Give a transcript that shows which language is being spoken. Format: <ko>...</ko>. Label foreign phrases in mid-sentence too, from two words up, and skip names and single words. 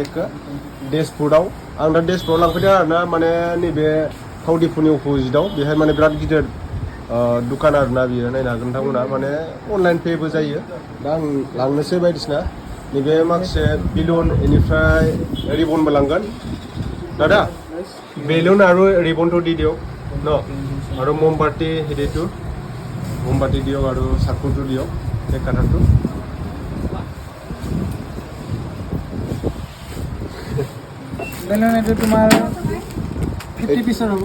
<brx>केकखौ डेशफुडआव आं दा डेशफुडआव लांफैदों आरो ना माने नैबे थावदिफुनि अपोजिटआव बेहाय माने बिराद गिदिर दुकान आरो ना बियो नायनो हागोन नोंथांमोना माने अनलाइन पेबो जायो दा आं लांनोसै बायदिसिना नैबे माखासे बेलुन बेनिफ्राय रिबनबो लांगोन दादा बेलुन</brx> <as>আৰু ৰিবনটো দি দিয়ক ন আৰু মোমবাতি হেৰিটো মোমবাতি দিয়ক আৰু চাকুটো দিয়ক কেক কাটাৰটো বেলুন এইটো তোমাৰ 50 পিছৰ হ'ব</as>